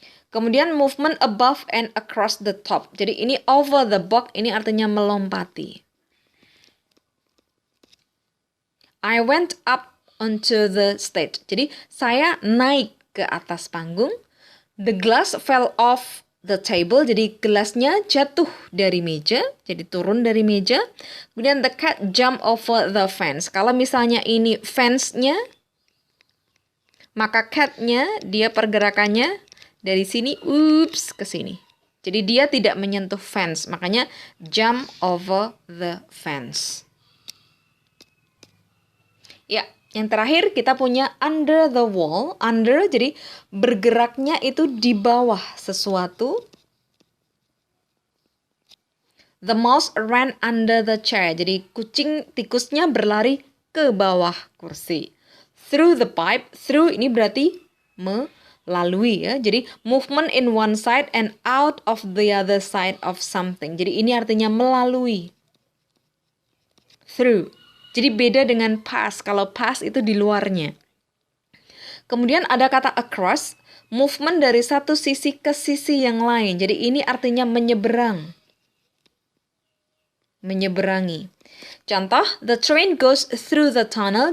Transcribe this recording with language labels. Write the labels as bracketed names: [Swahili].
[Indonesian] Kemudian [English] movement above and across the top. [Indonesian] Jadi ini [English] over the box [Indonesian] ini artinya melompati. [English] I went up onto the stage. [Indonesian] Jadi saya naik ke atas panggung. [English] The glass fell off the table. [Indonesian] Jadi gelasnya jatuh dari meja. Jadi turun dari meja. Kemudian [English] the cat jumped over the fence. [Indonesian] Kalau misalnya ini fence-nya, maka cat-nya dia pergerakannya dari sini ke sini. Jadi dia tidak menyentuh fence. Makanya [English] jump over the fence. [Indonesian] Ya, yang terakhir kita punya [English] under the wall. [Indonesian] Under, jadi bergeraknya itu di bawah sesuatu. [English] The mouse ran under the chair. [Indonesian] Jadi tikusnya berlari ke bawah kursi. [English] Through the pipe. Through [Indonesian] ini berarti melalui ya. [English] Jadi movement in one side and out of the other side of something. [Indonesian] Jadi ini artinya melalui. Through. Jadi beda dengan pass. Kalau pass itu di luarnya. Kemudian ada kata across, movement dari satu sisi ke sisi yang lain. Jadi ini artinya menyeberang. menyeberangi. Contoh, [English] the train goes through the tunnel.